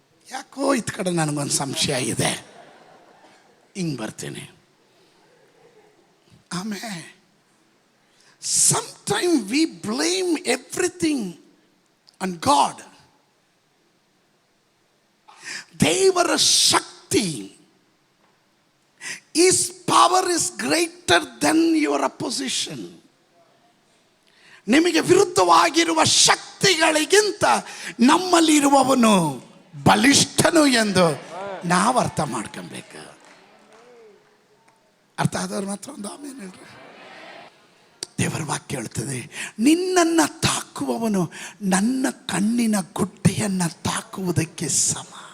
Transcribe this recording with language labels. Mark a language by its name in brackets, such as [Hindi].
[Kannada] ಯಾಕೋ ಇತ್ ಕಡೆ ನನಗೊಂದು ಸಂಶಯ ಇದೆ, ಹಿಂಗೆ ಬರ್ತೀನಿ. ಆಮೇಲೆ [English] Sometime we blame everything on god. [Kannada] ದೇವರ ಶಕ್ತಿ, [English] His power is greater than your opposition. [Kannada] ನಿಮಗೆ ವಿರುದ್ಧವಾಗಿರುವ ಶಕ್ತಿಗಳಿಗಿಂತ ನಮ್ಮಲ್ಲಿರುವವನು ಬಲಿಷ್ಠನು ಎಂದು ನಾವು ಅರ್ಥ ಮಾಡ್ಕೊಬೇಕು. ಅರ್ಥ ಆದವ್ರು ಮಾತ್ರ ಒಂದು ಆಮೇಲೆ ಹೇಳ್ರಿ. ದೇವರ ವಾಕ್ಯ ಹೇಳ್ತದೆ, ನಿನ್ನನ್ನು ತಾಕುವವನು ನನ್ನ ಕಣ್ಣಿನ ಗುಡ್ಡೆಯನ್ನು ತಾಕುವುದಕ್ಕೆ ಸಮ.